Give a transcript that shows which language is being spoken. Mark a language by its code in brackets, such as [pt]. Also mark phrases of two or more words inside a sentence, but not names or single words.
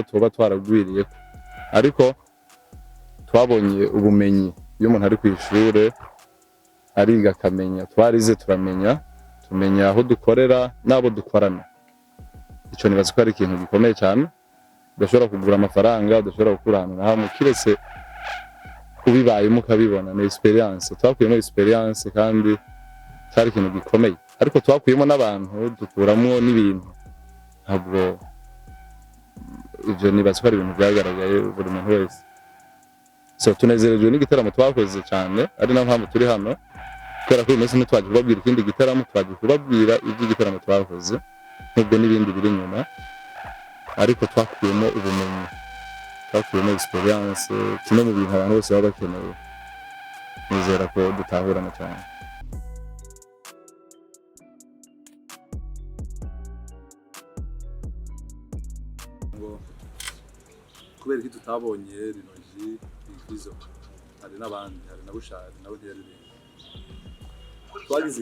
[rn] tuba twaragwiriye ariko twabonye ubumenyi iyo umuntu ari kw'ishure ariga akamenya twarize tumenya aho dukorera n'abo dukorana ico nibaza ko ari ikintu gikomeye cyane udashobora kugura amafaranga udashobora gukura ahantu na hamwe kiretse ubibayemo ukabibona ni experience twakuyemo experience kandi cyari ikintu gikomeye ariko twakuyemo n'abantu dukuramo n'ibintu ntabwo ivyo nibaza ko ari ibintu byagaragaye buri muntu wese so tunezerejwe n'igitaramo twakoze cyane ari nayo mpamvu turi hano kubera ko uyu munsi ntitwaje kubabwira ikindi gitaramo twaje kubabwira iby'igitaramo twakoze n'ubwo n'ibindi biri inyuma ariko twakuyemo ubumenyi twakuyemo experience kimwe mu bintu abantu bose baba bakeneye nizera ko dutahurana cyane kubera ko tutabonye rinoji Fizzo hari n'abandi hari na bushari nabo ntiyaririmba twagize